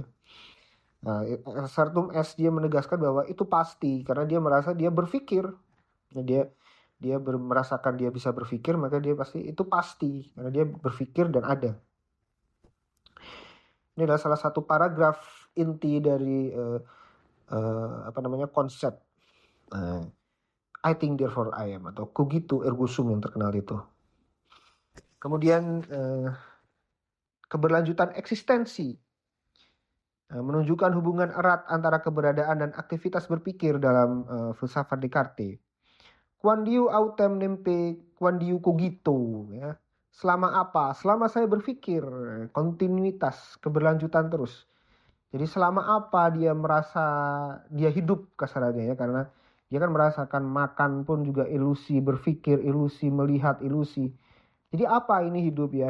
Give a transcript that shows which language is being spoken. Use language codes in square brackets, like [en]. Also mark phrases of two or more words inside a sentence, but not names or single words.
[id] Nah, Sartum S dia menegaskan bahwa itu pasti karena dia merasa dia berpikir. Nah, dia merasakan dia bisa berpikir, maka dia pasti itu pasti karena dia berpikir dan ada. Ini adalah salah satu paragraf inti dari konsep [en] I think therefore I am [id] atau [la] cogito ergo sum [id] yang terkenal itu. Kemudian keberlanjutan eksistensi menunjukkan hubungan erat antara keberadaan dan aktivitas berpikir dalam filsafat Descartes. [la] Quandiu autem nempe quandiu cogito ya. [id] Selama apa? Selama saya berpikir, kontinuitas, keberlanjutan terus. Jadi selama apa dia merasa dia hidup kasarannya ya, karena dia kan merasakan makan pun juga ilusi, berpikir ilusi, melihat ilusi. Jadi apa ini hidup ya?